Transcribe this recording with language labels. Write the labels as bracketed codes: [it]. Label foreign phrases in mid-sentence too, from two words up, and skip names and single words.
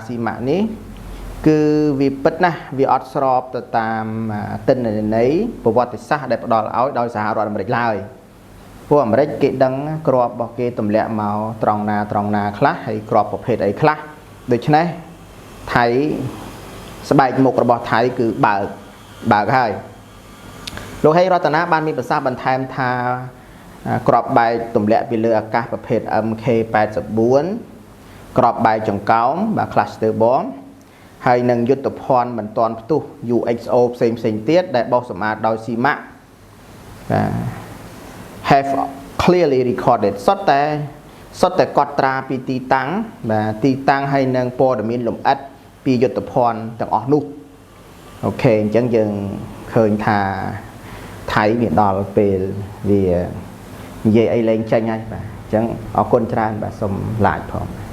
[km] ស៊ីម៉ាក់នេះគឺវាពិតណាស់វាអត់ស្របទៅតាមទិន្នន័យប្រវត្តិសាស្ត្រដែលផ្ដល់ឲ្យដោយសហរដ្ឋអាមេរិកឡើយពួកអាមេរិកគេដឹងក្របរបស់គេទម្លាក់មកត្រង់ណាខ្លះហើយក្របប្រភេទអីខ្លះដូច្នេះថៃស្បែកមុខរបស់ថៃគឺបើកហើយលោកហេងរតនាបានមានប្រសាសន៍បន្ថែមថាក្របបែកទម្លាក់ពីលើអាកាសប្រភេទ MK84 ក្របបែកចង្កោមបាទ [en] cluster bomb [km] ហើយនឹងយុទ្ធភ័ណ្ឌមិនទាន់ផ្ទុះ UXO ផ្សេងទៀតដែលបោសសម្អាតដោយស៊ីម៉ាក់បាទ [en] have clearly recorded [km] សុទ្ធតែកត់ត្រាពីទីតាំងបាទទីតាំងហើយនឹងព័ត៌មានលម្អិតពីយុទ្ធភ័ណ្ឌទាំងអស់នោះអូខេអញ្ចឹងយើងឃើញថាថៃវាដល់ពេលវានិយាយអីលែងចាញ់ហើយបាទអញ្ចឹងអរគុណច្រើនបាទសូមឡាយផង